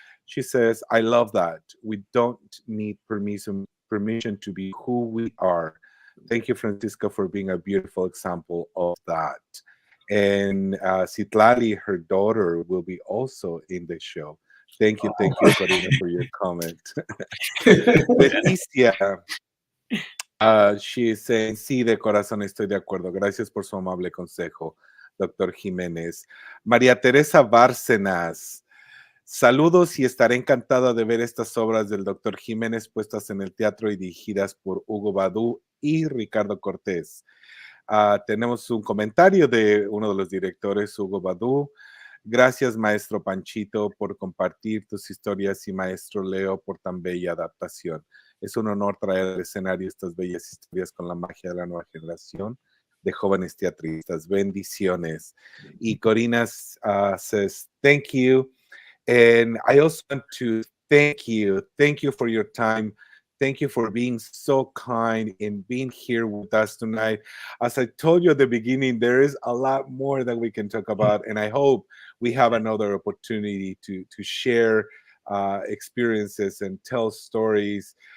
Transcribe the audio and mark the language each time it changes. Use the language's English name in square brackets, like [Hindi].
[English] She says, I love that. We don't need permission to be who we are. Thank you, Francisco, for being a beautiful example of that. And Citlali, her daughter, will be also in the show. Thank you, Corina, for your comment. [Spanish] Leticia, [English] she is saying, [Spanish] sí, de corazón estoy de acuerdo. Gracias por su amable consejo, doctor Jiménez. María Teresa Bárcenas, saludos y estaré encantada de ver estas obras del doctor Jiménez puestas en el teatro y dirigidas por Hugo Badú y Ricardo Cortés. Tenemos un comentario de uno de los directores, Hugo Badú. Gracias, maestro Panchito, por compartir tus historias, y maestro Leo por tan bella adaptación. Es un honor traer al escenario estas bellas historias con la magia de la nueva generación de jóvenes teatristas. Bendiciones. Y [English] Corina says, thank you. And I also want to thank you. Thank you for your time. Thank you for being so kind and being here with us tonight. As I told you at the beginning, there is a lot more that we can talk about, and I hope we have another opportunity to share experiences and tell stories.